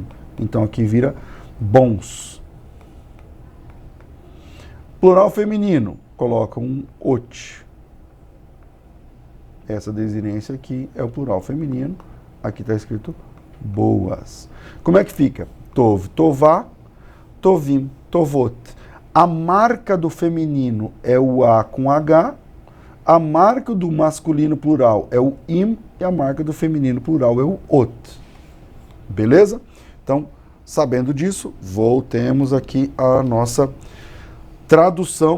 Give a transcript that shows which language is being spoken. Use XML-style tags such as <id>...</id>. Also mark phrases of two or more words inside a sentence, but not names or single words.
<pt>Então aqui vira bons. Plural feminino. Coloca um ot. essa desinência aqui é o plural feminino. Aqui está escrito boas. Como é que fica?</pt> <he>טוב, טובה, טובים, טובות.</he> <pt>A marca do feminino é o A com H, a marca do masculino plural é o im e a marca do feminino plural é o ot. Beleza? Então, sabendo disso, voltemos aqui à nossa tradução.</pt>